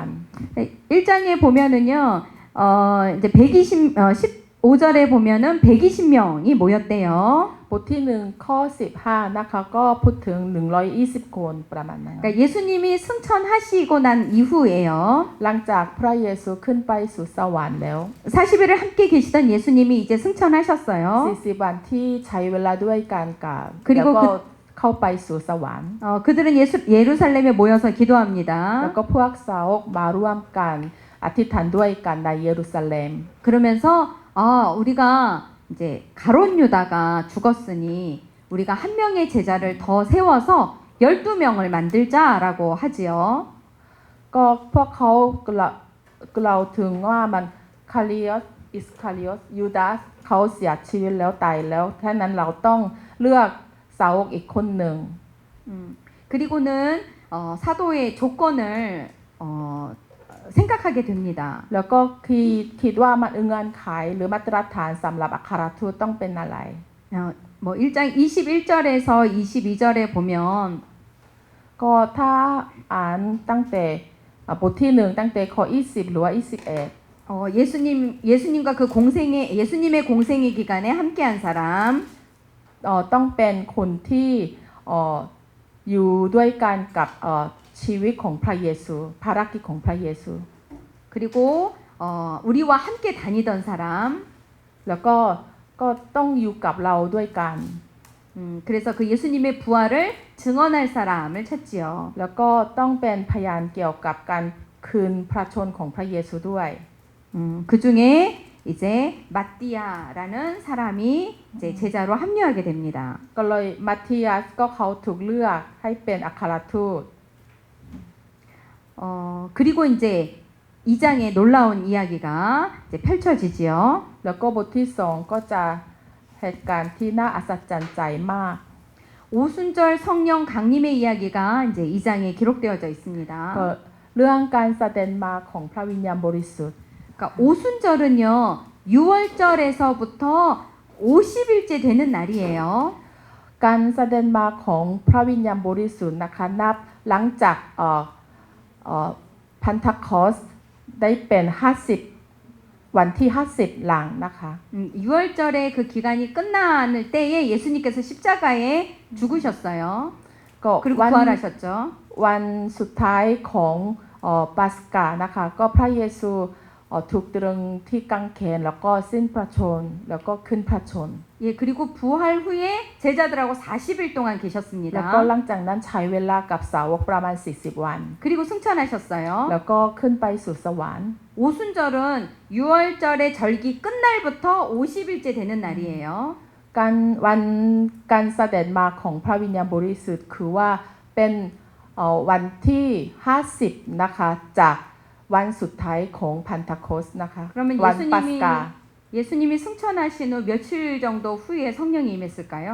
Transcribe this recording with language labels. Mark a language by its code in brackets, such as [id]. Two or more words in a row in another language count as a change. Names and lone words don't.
[ko] 1장에 보면은요, 이제 15절에 보면은 120명이 모였대요. [th] บทที่1ข้อ15นะคะก็พูดถึง120 คนประมาณนั้น [ko] 그러니까 예수님이 승천하시고 난 이후에요. [th] หลังจากพระเยซูขึ้นไปสู่สวรรค์แล้ว [ko] 40일을 함께 계시던 예수님이 이제 승천하셨어요. [th] 40 วันที่ใช้เวลาด้วยกันกับ [ko] 그리고 [th] แล้วก็เข้าไปสู่สวรรค์ [ko] 그들은 예루살렘에 모여서 기도합니다. [th] แล้วก็พวกสาวกมาร่วมกันอธิษฐานด้วยกันในเยรูซาเล็ม [ko] 그러면서 우리가 이제 가롯 유다가 죽었으니 우리가 한 명의 제자를 더 세워서 12명을 만들자라고 하지요. [th] ก็พวกเขากล่าวถึงว่ามันคาริอสอิสคาริอสยูดาสเขาเสียชีวิตแล้วตายแล้วฉะนั้นเราต้องเลือกสาวกอีกคนหนึ่ง [ko] 그리고는 사도의 조건을 생각하게 됩니다. [th] แล้วก็คิดว่ามันเงื่อนไขหรือมาตรฐานสำหรับอัครทูตต้องเป็นอะไร [ko] 뭐 1장 21절에서 22절에 보면 [th] ก็ถ้าอ่านตั้งแต่บทที่1ตั้งแต่ข้อ20หรือว่า21 [ko] 예수님과 예수님의 공생의 기간에 함께한 사람 [th] ต้องเป็นคนที่อยู่ด้วยกันกับชีวิตของพระเยซูภารกิจของพระเยซู [ko] 그리고 우리와 함께 다니던 사람 [th] แล้วก็ต้องอยู่กับเราด้วยกัน [ko] 그래서 그 예수님의 부활을 증언할 사람을 찾지요. [th] แล้วก็ต้องเป็นพยานเกี่ยวกับการคืนพระชนของพระเยซูด้วย [ko] 그 중에 이제 마띠아라는 사람이 이제 제자로 합류하게 됩니다. [th] ก็เลยมัทธิยัสก็เขาถูกเลือกให้เป็นอัครทูต [ko] 그리고 이제 2장에 놀라운 이야기가 이제 펼쳐지지요. [th] แล้วก็บทที่2ก็จะเหตุการณ์ที่น่าอัศจรรย์ใจมาก [ko] 오순절 성령 강림의 이야기가 이제 2장에 기록되어져 있습니다. [th] ก็เรื่องการเสด็จมาของพระวิญญาณบริสุทธิ์ [ko] 그러니까 오순절은요 6월절에서부터 50일째 되는 날이에요. [th] การเสด็จมาของพระวิญญาณบริสุทธิ์นะคะนับหลังจากพันธคอสได้เป็น50วันที่50หลังนะคะ [ko] 6월절에 그 기간이 끝나는 때에 예수님께서 십자가에 죽으셨어요. [th] ก็ [ko] 그리고 [th] วัน [ko] 부활하셨죠. [th] วันสุดท้ายของปัสกานะคะก็พระเยซูถูกตรึงที่กางเขนแล้วก็สิ้นพระชนแล้วก็ขึ้นพระชน [ko] 예, 그리고 부활 후에 제자들하고 40일 동안 [th] แล้วก็ [ko] 계셨습니다. [th] หลังจากนั้นใช้เวลากับสาวกประมาณ40วัน [ko] 그리고 승천하셨어요. [th] แล้วก็ขึ้นไปสู่สวรรค์ [ko] 오순절은 6월절의 절기 끝날부터 50일째 되는 날이에요. [th] การเสด็จมาของพระวิญญาณบริสุทธิ์คือว่าเป็นวันที่50นะคะจากวันสุดท้ายของพันธคอสนะคะ [ko] 그러면 [th] วันปัสกา [ko] 예수님이 승천하신 후 며칠 정도 후에 성령이 임했을까요?